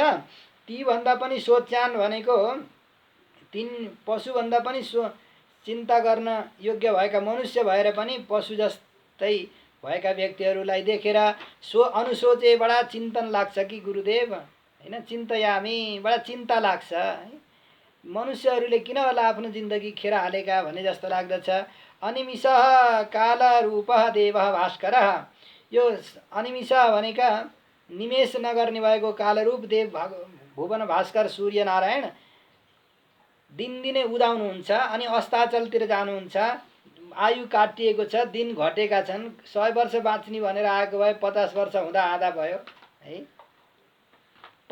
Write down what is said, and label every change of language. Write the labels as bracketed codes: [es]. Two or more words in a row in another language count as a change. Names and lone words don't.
[ne] ती भन्दा पनि सोच्यान भनेको तीन पशुभन्दा पनि चिन्ता गर्न योग्य भएका मनुष्य भएर पनि पशु जस्तै भएका व्यक्तिहरूलाई देखेर अनुसोचे बडा चिन्तन लाग्छ कि गुरुदेव, होइन। चिन्तयामी, बडा चिन्ता लाग्छ है। मनुष्यहरूले किन होला आफ्नो जिन्दगी खेर हालेका भने जस्तो लाग्दछ। [sa] अनिमिषः कालरूपः देवः भास्करः, [ne] यो अनिमिष भनेका निमेष नगर्ने भएको कालरूप देव भुवन भास्कर सूर्य नारायण दिनदिनै उदाउनुहुन्छ अनि अस्ताचलतिर जानुहुन्छ। आयु काटिएको छ, दिन घटेका छन्। 100 वर्ष बाँच्ने भनेर आएको भए 50 वर्ष हुँदा आधा भयो है।